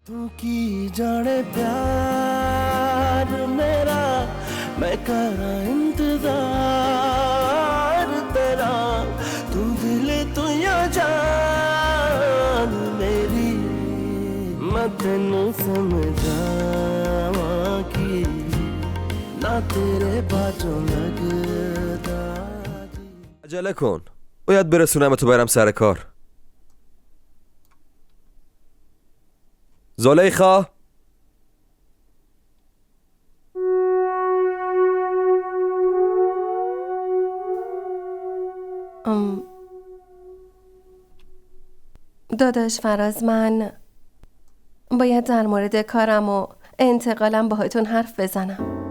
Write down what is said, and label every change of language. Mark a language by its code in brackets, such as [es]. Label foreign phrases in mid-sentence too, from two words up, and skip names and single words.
[pa] ਤੂੰ ਕੀ ਜਾਣੇ ਪਿਆਰ ਮੇਰਾ ਮੈਂ ਕਰਾਂ ਇੰਤਜ਼ਾਰ ਤੇਰਾ ਤੂੰ ਦਿਲ ਤੂੰ ਯਾ ਜਾਨ ਮੇਰੀ ਮੈਂ ਤੈਨੂੰ ਸਮਝਾਵਾਂ ਕੀ ਨਾ ਤੇਰੇ ਬਾਝੋਂ ਲਗਦਾ [fa] عجله کن. باید برسونم تو برم سر کار. زلیخا داداش فراز، من باید در مورد کارم و انتقالم باهاتون حرف بزنم.